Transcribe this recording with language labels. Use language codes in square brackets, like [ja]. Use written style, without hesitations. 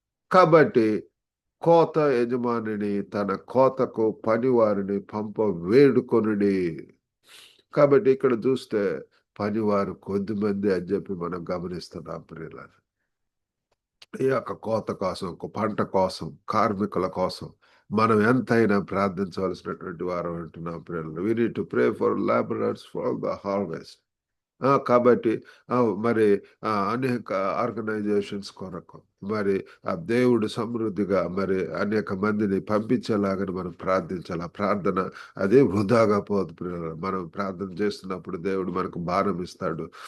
[te] కాబట్టి కోత యజమానిని తన కోతకు పనివారిని పంప వేడుకొనుడి. కాబట్టి ఇక్కడ చూస్తే పనివారు కొద్దిమంది అని చెప్పి మనం గమనిస్తున్నాం ప్రియులారా. ఈ యొక్క కోత కోసం, ఒక పంట కోసం, కార్మికుల కోసం మనం ఎంతైనా ప్రార్థించవలసినటువంటి వారం అంటున్నాం ప్రియులారా. [en] We need to pray for laborers for the harvest. [te] కాబట్టి మరి అనేక ఆర్గనైజేషన్స్ కొరకు మరి ఆ దేవుడు సమృద్ధిగా మరి అనేక మందిని పంపించేలాగా మనం ప్రార్థించాలి. ఆ ప్రార్థన అదే వృధాగా పోదు ప్రియులారా. మనం ప్రార్థన చేస్తున్నప్పుడు దేవుడు మనకు భారం ఇస్తాడు.